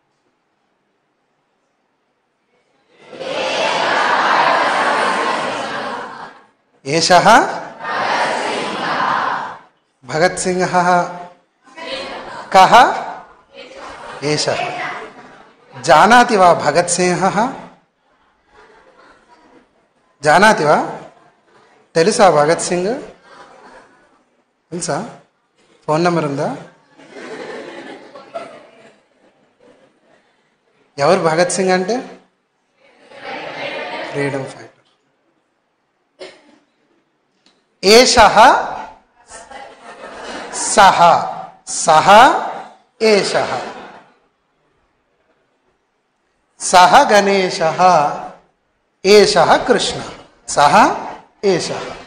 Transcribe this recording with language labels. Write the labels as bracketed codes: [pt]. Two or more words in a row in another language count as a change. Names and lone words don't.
[sa] एषः भगत सिंहः. कः? एषः. जानाति वा भगत सिंहः? जानाति वा? [te] తెలుసా భగత్ సింగ్? తెలుసా? [en] phone number [te] ఉందా? ఎవరు భగత్ సింగ్ అంటే? [en] freedom fighter. [sa] एषः सह, सह एषः, सह गणेशः, एषः कृष्णः, सह एषः,